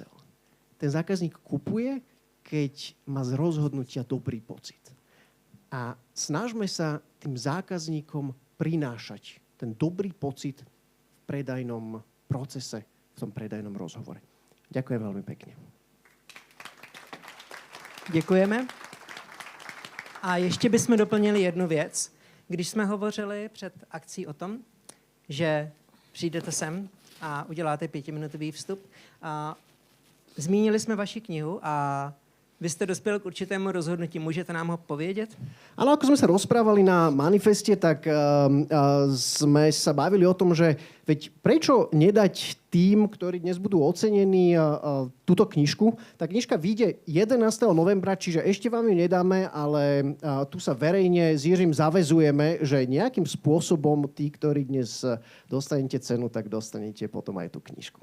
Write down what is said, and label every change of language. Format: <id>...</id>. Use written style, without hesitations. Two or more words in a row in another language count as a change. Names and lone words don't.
<sk>Ten zákazník kupuje, keď má z rozhodnutia dobrý pocit. A snažme sa tým zákazníkom prinášať ten dobrý pocit v predajnom procese, v tom predajnom rozhovore. Ďakujem veľmi pekne.</sk> <cs>Děkujeme. A ještě bychom doplnili jednu věc. Když jsme hovořili před akcí o tom, že přijdete sem a uděláte 5minutový vstup, zmínili jsme vaši knihu a Vy jste dospěl k určitému rozhodnutí, můžete nám ho povědět?</cs> <sk>Ale ako sme sa rozprávali na manifeste, tak sme sa bavili o tom, že veď prečo nedať tým, ktorí dnes budú ocenení túto knižku. Tá knižka vyjde 11. novembra, čiže ešte vám ju nedáme, ale tu sa verejne s Jiřím zavezujeme, že nejakým spôsobom tí, ktorí dnes dostanete cenu, tak dostanete potom aj tú knižku.</sk>